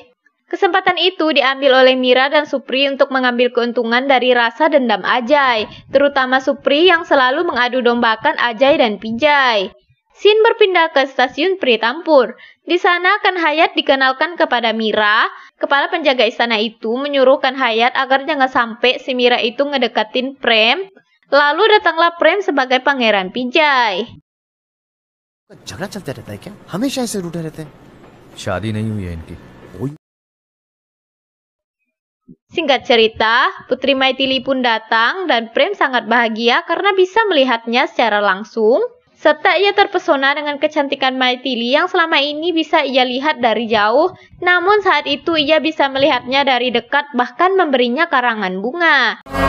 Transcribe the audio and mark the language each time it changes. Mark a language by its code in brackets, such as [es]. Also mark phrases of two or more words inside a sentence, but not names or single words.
[id] Kesempatan itu diambil oleh Mira dan Supri untuk mengambil keuntungan dari rasa dendam Ajay, terutama Supri yang selalu mengadu dombakan Ajay dan Pijay. Scene berpindah ke stasiun Pritampur. Di sana Khan Hayat dikenalkan kepada Mira. Kepala penjaga istana itu menyuruh Khan Hayat agar jangan sampai si Mira itu ngedekatin Prem. Lalu datanglah Prem sebagai Pangeran Pijay. [hi] झगड़ा चलता रहता है क्या? हमेशा ऐसे रूठे रहते हैं. शादी नहीं हुई है इनकी. [id] Singkat cerita, Putri Maithili pun datang dan Prem sangat bahagia karena bisa melihatnya secara langsung. Serta ia terpesona dengan kecantikan Maithili yang selama ini bisa ia lihat dari jauh. Namun saat itu ia bisa melihatnya dari dekat, bahkan memberinya karangan bunga.